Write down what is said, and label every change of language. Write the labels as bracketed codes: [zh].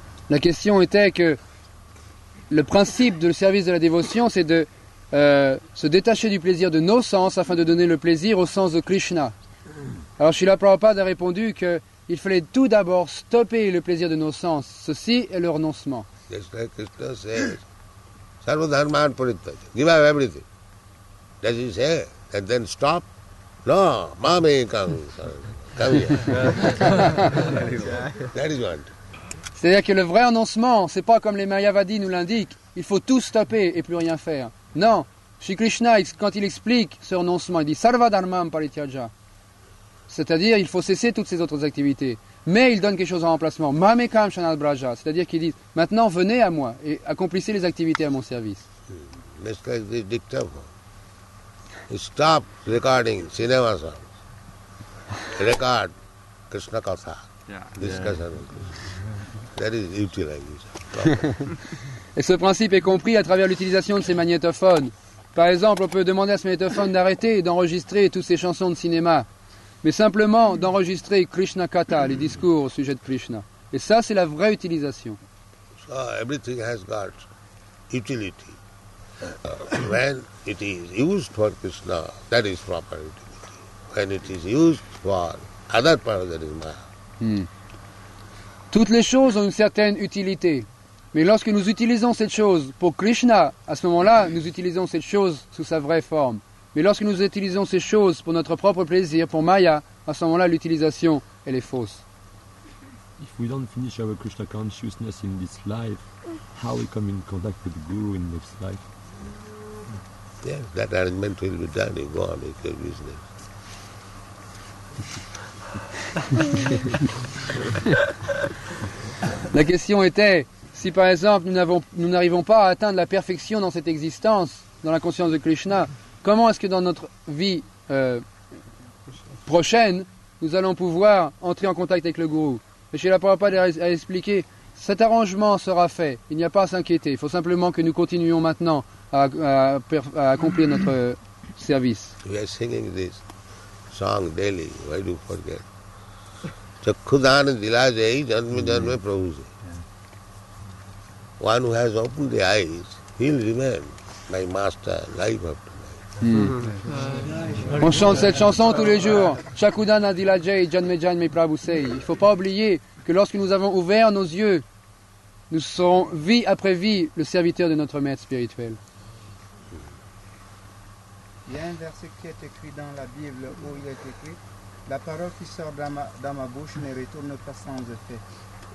[fr] La question était que le principe du service de la dévotion, c'est de se détacher du plaisir de nos sens afin de donner le plaisir au sens de Krishna. Alors Srila Prabhupada a répondu qu'il fallait tout d'abord stopper le plaisir de nos sens. Ceci est le renoncement. [en] Just like Krishna says, [sa] Sarva dharman parityaja, [en] give up everything. Does he say, and then stop? No, mame come here. That is what. [fr] C'est-à-dire que le vrai renoncement, c'est pas comme les Mayavadis nous l'indiquent, il faut tout stopper et plus rien faire. Non, Shri Krishna, quand il explique ce renoncement, il dit [sa] Sarva dharmam parityaja. [fr] C'est-à-dire, il faut cesser toutes ces autres activités. Mais il donne quelque chose en remplacement. [sa] Mamekam shanal braja. [fr] C'est-à-dire qu'il dit maintenant venez à moi et accomplissez les activités à mon service. [en] Just like the dictaphone. Stop recording cinema songs. Record Krishna Katha. Discussion of Krishna. That is utilization. [fr] Et ce principe est compris à travers l'utilisation de ces magnétophones. Par exemple, on peut demander à ce magnétophone d'arrêter d'enregistrer toutes ces chansons de cinéma, mais simplement d'enregistrer Krishna Katha, les discours au sujet de Krishna. Et ça, c'est la vraie utilisation. [en] So everything has got utility. When it is used for Krishna, that is proper utility. When it is used for other purpose, that is Maya. [fr] Toutes les choses ont une certaine utilité. Mais lorsque nous utilisons cette chose pour Krishna, à ce moment-là, nous utilisons cette chose sous sa vraie forme. Mais lorsque nous utilisons ces choses pour notre propre plaisir, pour Maya, à ce moment-là, l'utilisation, elle est fausse. [en] If we don't finish our Krishna consciousness in this life, how we come in contact with the Guru in next life? Yes, that arrangement will be done. You go on with your business. [fr] La question était, si par exemple nous n'arrivons pas à atteindre la perfection dans cette existence, dans la conscience de Krishna, comment est-ce que dans notre vie prochaine, nous allons pouvoir entrer en contact avec le gourou. Et Srila Prabhupada a expliqué, cet arrangement sera fait, il n'y a pas à s'inquiéter, il faut simplement que nous continuions maintenant à accomplir notre service. [en] We are singing this song daily, why do you forget? [bn] Chakkudana dilajai janme janme prabhu. [en] One who has opened the eyes, he'll remain my master life after life. [fr] On chante cette chanson tous les jours. [bn] Chakkudana dilajai janme janme prabhu sei. [fr] Il ne faut pas oublier que lorsque nous avons ouvert nos yeux, nous serons vie après vie le serviteur de notre maître spirituel. Il y a un verset qui est écrit dans la Bible où il est écrit « La parole qui sort dans ma bouche ne retourne pas sans effet ».